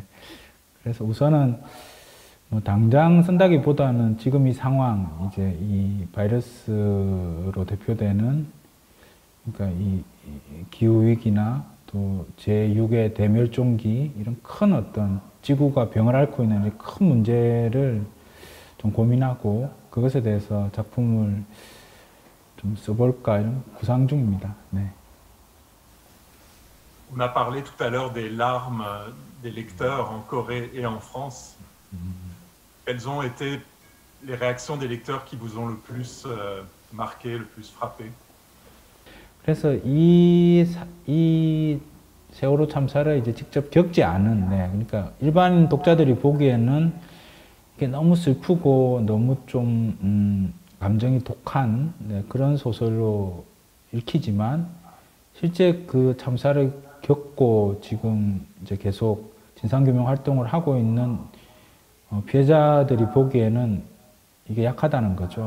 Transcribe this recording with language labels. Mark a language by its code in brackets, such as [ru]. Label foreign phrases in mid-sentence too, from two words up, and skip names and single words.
[ko] 그래서 우선은 뭐 당장 쓴다기보다는 지금 이 상황, 이제 이 바이러스로 대표되는 그러니까 이 기후 위기나 또 제6의 대멸종기 이런 큰 어떤 지구가 병을 앓고 있는 이 큰 문제를 좀 고민하고 그것에 대해서 작품을 좀 써볼까 이런 구상 중입니다. 네. [fr] On a parlé tout à l'heure des larmes des lecteurs en Corée et en France. Quelles ont été les réactions des lecteurs qui vous ont le plus marqué, le plus frappé? [ko] 그래서 이 세월호 참사를 이제 직접 겪지 않은, 그러니까 일반 독자들이 보기에는 이게 너무 슬프고 너무 좀 감정이 독한 그런 소설로 읽히지만 실제 그 참사를 겪고 지금 이제 계속 진상규명 활동을 하고 있는 피해자들이 보기에는 이게 약하다는 거죠.